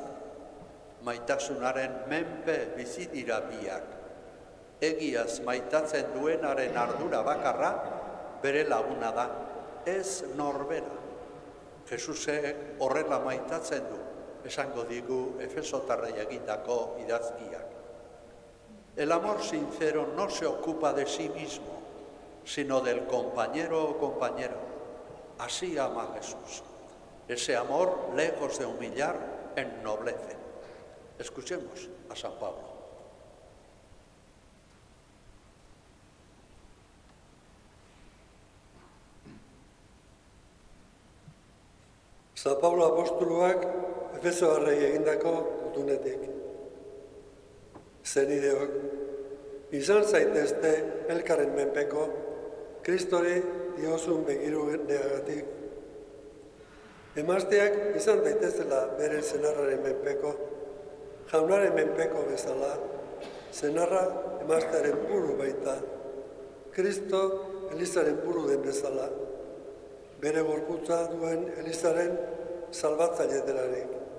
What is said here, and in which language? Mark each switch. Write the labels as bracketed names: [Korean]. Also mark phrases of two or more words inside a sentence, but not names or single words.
[Basque] Maitasunaren menpe bizi dira biak. Egiaz maitatzen duenaren ardura bakarra bere laguna da, ez norbera. Jesusek horrela maitatzen du, esango digu Efesotarrei egindako idazkiak. [Spanish] El amor sincero no se ocupa de sí mismo, sino del compañero o compañera. Así ama Jesús. Ese amor, lejos de humillar, ennoblece. Escuchemos a San Pablo. [Basque] San Pablo apostoluak Efesoarrei egindako gutunetik. Zenideok, izan zaitezte elkarren menpeko, Kristori diozun begiruneagatik. Emazteak izan daitezela bere senarraren menpeko, jaunaren menpeko bezala, senarra emaztearen buru baita, Kristo Elizaren buru den bezala, bere gorputza duen Elizaren salbatzaile delarik.